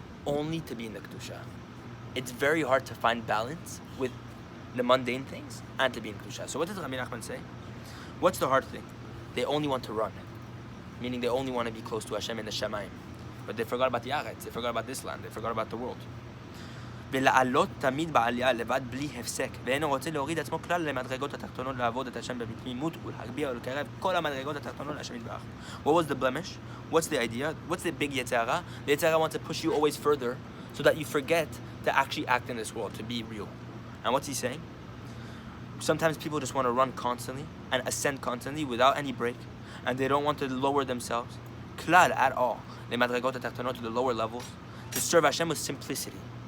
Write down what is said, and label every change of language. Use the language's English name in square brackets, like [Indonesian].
[English] Only to be in the Kedusha. It's very hard to find balance with the mundane things and to be in Kedusha. So what does Rabeinu Nachman say? What's the hard thing? They only want to run. Meaning they only want to be close to Hashem in the Shamayim. But they forgot about the Aretz, they forgot about this land, they forgot about the world. [Hebrew] ולעלות תמיד בעלייה לבד בלי הפסק ואינו רוצה להוריד עצמו כלל למדרגות התחתונות לעבוד את השם בתמימות ולהגביה ולקרב כל המדרגות התחתונות להשם יתברך. [English] What was the blemish? What's the idea? What's the big Yetzer Hara? The Yetzer Hara wants to push you always further so that you forget to actually act in this world, to be real. And what's he saying? Sometimes people just want to run constantly and ascend constantly without any break, and they don't want to lower themselves [Hebrew] כלל [English] at all [Hebrew] למדרגות התחתונות, [English] to the lower levels, to serve Hashem with simplicity.